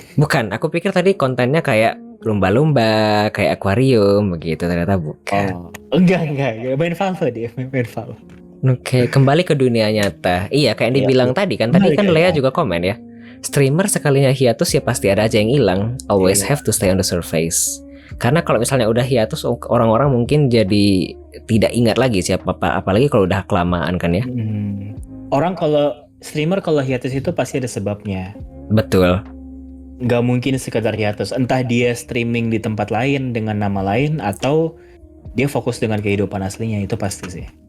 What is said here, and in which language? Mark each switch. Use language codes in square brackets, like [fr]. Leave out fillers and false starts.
[id] Bukan, aku pikir tadi kontennya kayak lumba-lumba, kayak akuarium begitu, ternyata bukan. Enggak. Main Valve dia, main Valve. Oke, kembali ke dunia nyata. Iya, kayak yang dibilang tadi kan. Tadi kan Lea juga komen ya. Streamer sekalinya hiatus ya pasti ada aja yang hilang. [en] Always have to stay on the surface. [id] Karena kalau misalnya udah hiatus, orang-orang mungkin jadi tidak ingat lagi siapa apa, apalagi kalau udah kelamaan kan ya. Orang kalau streamer kalau hiatus itu pasti ada sebabnya. Betul. Gak mungkin sekedar hiatus. Entah dia streaming di tempat lain dengan nama lain atau dia fokus dengan kehidupan aslinya, itu pasti sih.